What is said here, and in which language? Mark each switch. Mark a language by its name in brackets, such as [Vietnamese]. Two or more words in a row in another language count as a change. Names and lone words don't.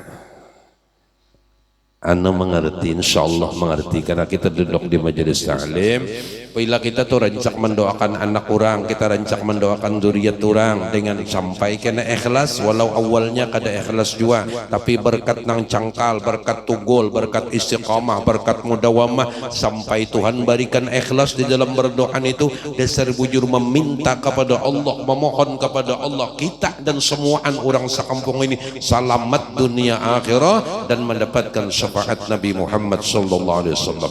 [Indonesian] Anda mengerti, insyaallah mengerti, karena kita duduk di majelis taklim. [Banjar] Bila kita tuh rancak mendoakan anak orang, kita rancak mendoakan zuriat orang dengan sampai kena ikhlas, walau awalnya kada ikhlas juga, tapi berkat nang cangkal, berkat tugul, berkat istiqamah, berkat mudawamah, sampai Tuhan berikan ikhlas di dalam berdoa itu, dasar bujur meminta kepada Allah, memohon kepada Allah, kita dan semuaan orang sekampung ini selamat dunia akhirah dan mendapatkan syafaat Nabi Muhammad [Arabic] صلى الله عليه وسلم.